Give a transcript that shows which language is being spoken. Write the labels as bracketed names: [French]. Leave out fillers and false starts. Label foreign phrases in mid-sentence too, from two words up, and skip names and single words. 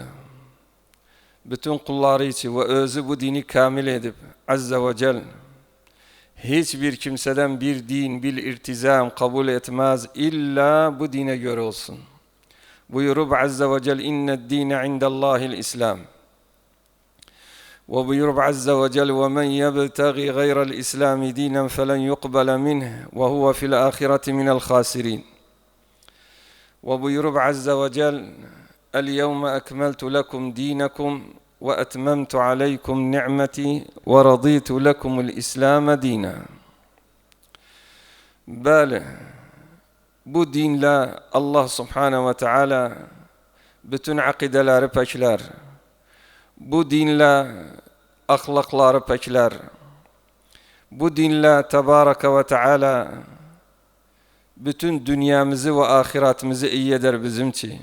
[Turkish] Bütün kulları için ve özü bu dini kamil edip Azze ve Celle hiçbir kimseden bir din, bir irtizam kabul etmez illa bu dine göre olsun. Buyurup Azze ve Celle [Arabic] إن الدين عند الله الإسلام. وبيرب عز وجل ومن يبتغي غير الإسلام دينا فلن يقبل منه وهو في الآخرة من الخاسرين وبيرب عز وجل اليوم أكملت لكم دينكم وأتممت عليكم نعمتي ورضيت لكم الإسلام دينا. [Turkish] Böyle bu dinle Allah Subhanahu ve Teala bütün akideleri pekler. Bu dinle ahlakları pekler. Bu dinle Tebareke ve Teala bütün dünyamızı ve ahiretimizi iyi eder bizim için.